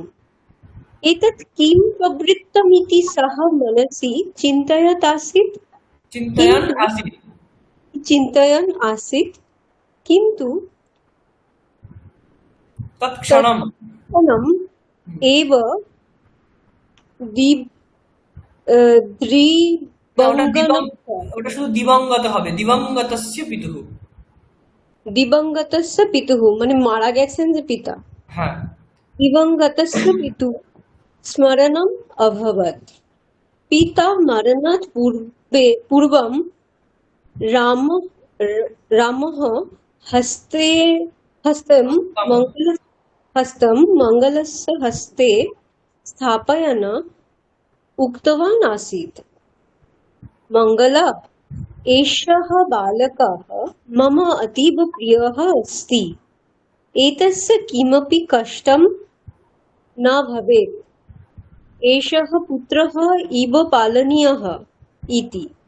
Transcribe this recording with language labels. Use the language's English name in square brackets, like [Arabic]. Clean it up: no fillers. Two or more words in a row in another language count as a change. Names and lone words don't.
[Sanskrit] एतत् किं प्रवृत्तमिति सः मनसि चिन्तयन् आसीत्। चिन्तयन् आसीत् किन्तु তৎক্ষণম तत्क्षणम् एव [Bangla] না, ওটা [Sanskrit] द्रिबङ्गनः [Bangla] ওটা শুধু দিবঙ্গত হবে, [Sanskrit] দিবঙ্গতস্য পিতুঃ। दिवंगतस्य पितुः [Bangla] মানে মারা গেছেন যে পিতা হ্যাঁ, [Sanskrit] दिवंगतस्य पितुः स्मरणम् अभवत् पिता मरणात् पूर्वं राम रामः हस्तं मङ्गलस्य हस्ते स्थापयन् उक्तवान् आसीत् मङ्गल एषः बालकः मम अतीव प्रियः अस्ति एतस्य किमपि कष्टं न भवेत् एषः पुत्रः इव पालनीयः इति